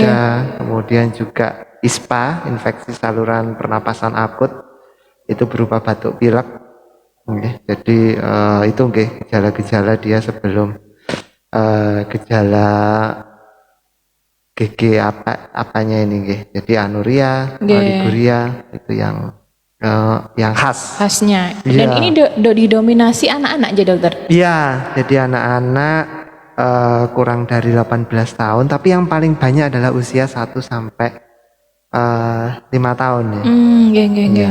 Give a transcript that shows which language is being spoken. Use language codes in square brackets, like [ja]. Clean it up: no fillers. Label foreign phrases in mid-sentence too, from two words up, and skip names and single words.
[id] ada, kemudian juga ISPA, infeksi saluran pernapasan akut, itu berupa batuk pilek. Nggih, jadi itu nggih gejala-gejala dia sebelum gejala GG apanya ini nggih. Jadi anuria, Nggih. oliguria itu yang khas. Khasnya. Iya. Dan ini didominasi anak-anak aja dokter. Iya, jadi anak-anak kurang dari 18 tahun, tapi yang paling banyak adalah usia 1 sampai 5 tahun ya. Nggih.